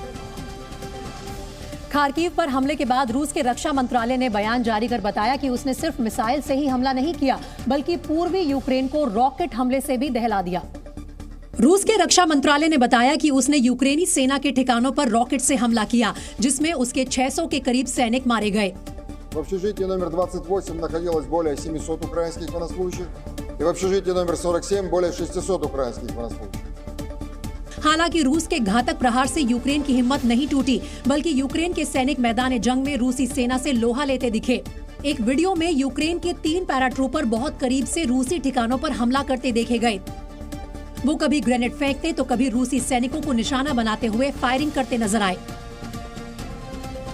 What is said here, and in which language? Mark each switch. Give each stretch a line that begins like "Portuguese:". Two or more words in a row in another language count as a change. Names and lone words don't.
Hindi: खार्किव पर हमले के बाद रूस के रक्षा मंत्रालय ने बयान जारी कर बताया कि उसने सिर्फ मिसाइल से ही हमला नहीं किया, बल्कि पूर्वी यूक्रेन को रॉकेट हमले से भी दहला दिया। रूस के रक्षा मंत्रालय ने बताया कि उसने यूक्रेनी सेना के ठिकानों पर रॉकेट से हमला किया, जिसमें उसके 600 के करीब सैनिक मारे गए।
Russian: В общежитии номер 28 находилось более 700 украинских военнослужащих, и в общежитии номер 47 более 600 украинских военнослужащих।
Hindi: हालांकि रूस के घातक प्रहार से यूक्रेन की हिम्मत नहीं टूटी, बल्कि यूक्रेन के सैनिक मैदान जंग में रूसी सेना से लोहा लेते दिखे। एक वीडियो में यूक्रेन के 3 पैराट्रूपर बहुत करीब से रूसी ठिकानों पर हमला करते देखे गए। वो कभी ग्रेनेड फेंकते तो कभी रूसी सैनिकों को निशाना बनाते हुए फायरिंग करते नजर आए।